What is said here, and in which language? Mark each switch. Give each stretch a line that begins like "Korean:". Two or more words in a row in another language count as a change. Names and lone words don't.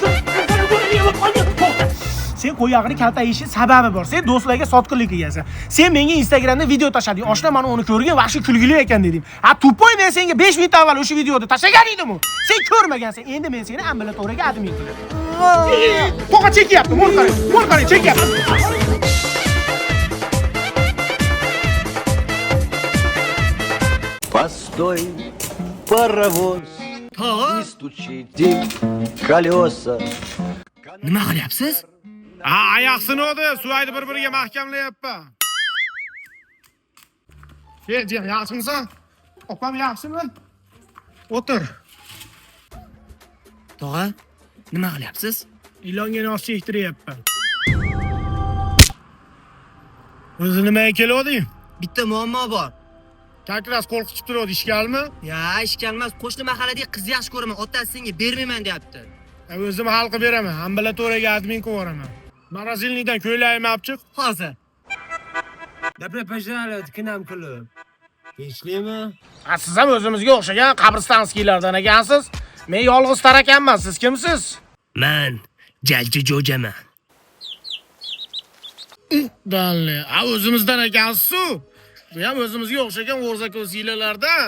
Uzbek: Sen qo'yog'ini kaltayishi sababi bor. Sen do'stlarga sotqinlik qilgansan. Sen menga Instagramda video tashlading. Oshna mana uni ko'rgan, vahshiy kulgili ekan dedim. Ha, tupoy, men senga 5 minut avval o'sha videoni tashlagan edim-ku. Sen ko'rmagansan. Endi men seni ambulatoriyaga admin qilaman. To'g'a chekyapti. Mo'l qarang, chekyapti.
Russian: Постой, паровоз, не стучите колеса.
Uzbek: nima qilyapsiz? Ha, oyoq sinodi. Suvayni bir-biriga mahkamlayapman. Jiyan, yaxshimisan? Opam yaxshimi? O'tir. Tog'a, nima qilyapsiz? Ilonga nos chektiryapman. O'zi nimaga kelding? Bitta muammo bor. Kakras qo'rqitib turadi, ishkalmi? Ya, ishkalmas. Qo'shni mahalladagi qiz yaxshi ko'raman. Otasi senga bermayman deyapti. O'zim hal qilib beraman. Ambulatoriyaga admin qilib yuboraman. Magazilnikdan ko'ylagimni olib chiq. Hozir.
Russian: Добро пожаловать к нам в клуб.
Uzbek: Tinchlikmi? Siz ham o'zimizga o'xshagan qabristonskiylardan ekansiz. Men yolg'iz tarakanman. Siz kimsiz? Men Jalchi Jo'jaman. Danli. O'zimizdan ekansiz-ku. Bu ham o'zimizga o'xshagan o'rzako'ziylardan.